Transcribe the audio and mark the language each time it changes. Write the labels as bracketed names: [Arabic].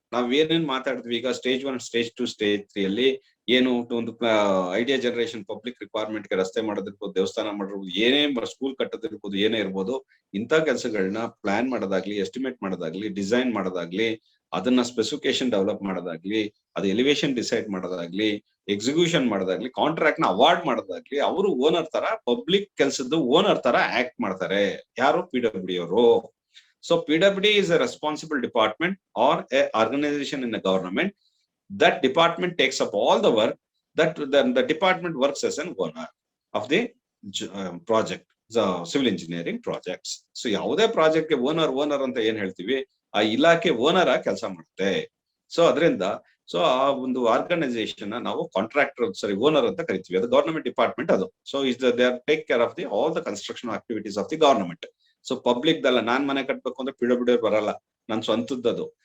[Kannada] ನಾವ್ ಏನೇನ್ ಮಾತಾಡ್ತೀವಿ ಈಗ ಸ್ಟೇಜ್ 1, ಸ್ಟೇಜ್ 2, ಸ್ಟೇಜ್ 3 ಅಲ್ಲಿ ಏನು ಒಂದು ಐಡಿಯಾ ಜನರೇಷನ್, ಪಬ್ಲಿಕ್ ರಿಕ್ವೈರ್ಮೆಂಟ್ ಗೆ ರಸ್ತೆ ಮಾಡೋದಿರ್ಬೋದು, ದೇವಸ್ಥಾನ ಮಾಡಿರ್ಬೋದು, ಏನೇ ಸ್ಕೂಲ್ ಕಟ್ಟೋದಿರ್ಬೋದು, ಏನೇ ಇರ್ಬೋದು, ಇಂಥ ಕೆಲಸಗಳನ್ನ ಪ್ಲಾನ್ ಮಾಡೋದಾಗ್ಲಿ, ಎಸ್ಟಿಮೇಟ್ ಮಾಡೋದಾಗ್ಲಿ, ಡಿಸೈನ್ ಮಾಡೋದಾಗ್ಲಿ, ಅದನ್ನ ಸ್ಪೆಸಿಫಿಕೇಶನ್ ಡೆವಲಪ್ ಮಾಡೋದಾಗ್ಲಿ, ಅದು ಎಲಿವೇಶನ್ ಡಿಸೈಡ್ ಮಾಡೋದಾಗ್ಲಿ, ಎಕ್ಸಿಕ್ಯೂಷನ್ ಮಾಡೋದಾಗ್ಲಿ, ಕಾಂಟ್ರಾಕ್ಟ್ ನ ಅವಾರ್ಡ್ ಮಾಡೋದಾಗ್ಲಿ, ಅವರು ಓನರ್ ತರ, ಪಬ್ಲಿಕ್ ಕೆಲಸದ ಓನರ್ ತರ ಆಕ್ಟ್ ಮಾಡ್ತಾರೆ. ಯಾರು? PWD ಅವರು. [English] So PWD is a responsible department or a organization in the government. That department takes up all the work. That the department works as an owner of the project, the civil engineering projects. [Kannada] So ಯಾವುದೇ project ಗೆ owner ಅಂತ ಏನ್ ಹೇಳ್ತೀವಿ, ಆ ಇಲಾಖೆ owner ಆಗಿ ಕೆಲಸ ಮಾಡುತ್ತೆ. ಸೊ ಅದರಿಂದ ಸೊ ಆ ಒಂದು ಆರ್ಗನೈಸೇಷನ್ ನಾವು ಕಾಂಟ್ರಾಕ್ಟರ್ ಓನರ್ ಅಂತ ಕರಿತೀವಿ. ಅದು ಗವರ್ನಮೆಂಟ್ ಡಿಪಾರ್ಟ್ಮೆಂಟ್ ಅದು. [English] So they are take care of the all the construction activities of the government. [Kannada] So public ದಲ್ಲ, ನಾನ್ ಮನೆ ಕಟ್ಬೇಕು ಅಂದ್ರೆ PWD ಬರಲ್ಲ, ನನ್ ಸ್ವಂತದ್ದು.